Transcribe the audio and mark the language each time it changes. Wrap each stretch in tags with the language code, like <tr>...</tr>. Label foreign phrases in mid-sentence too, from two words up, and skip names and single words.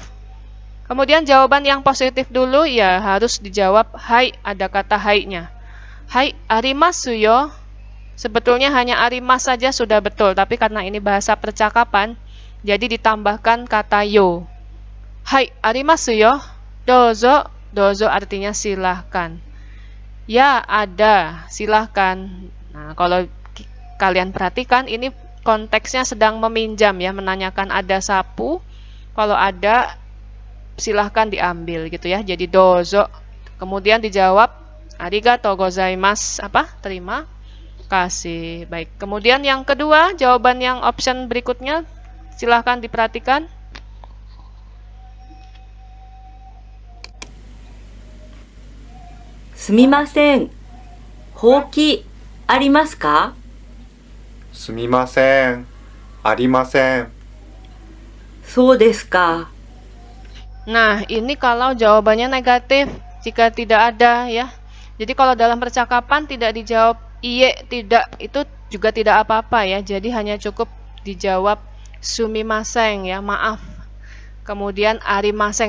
<id>Kemudian jawaban yang positif dulu ya harus dijawab hai, ada kata hai-nya.</id> <ja>はい、ありますよ.</ja> <id>Sebetulnya hanya arimas saja sudah betul, tapi karena ini bahasa percakapan, jadi ditambahkan kata yo.</id> <ja>はい, ありますよ。どうぞ、どうぞ</ja> <id>artinya silahkan. Ya, ada, silahkan. Nah, kalau kalian perhatikan ini konteksnya sedang meminjam ya, menanyakan ada sapu. Kalau ada silahkan diambil gitu ya. Jadi dozo. Kemudian dijawab</id> <ja>ありがとうございます,</ja> <id>apa? Terima kasih. Baik. Kemudian yang kedua, jawaban yang option berikutnya silahkan diperhatikan.</id> <ja>すみません. ほうきありますか? すみません。ありません。そうですか。</ja> <id>Nah, ini kalau jawabannya negatif, jika tidak ada ya. Jadi kalau dalam percakapan tidak dijawab iye, tidak, itu juga tidak apa-apa ya. Jadi hanya cukup dijawab sumimasen ya, maaf. Kemudian arimasen.</id>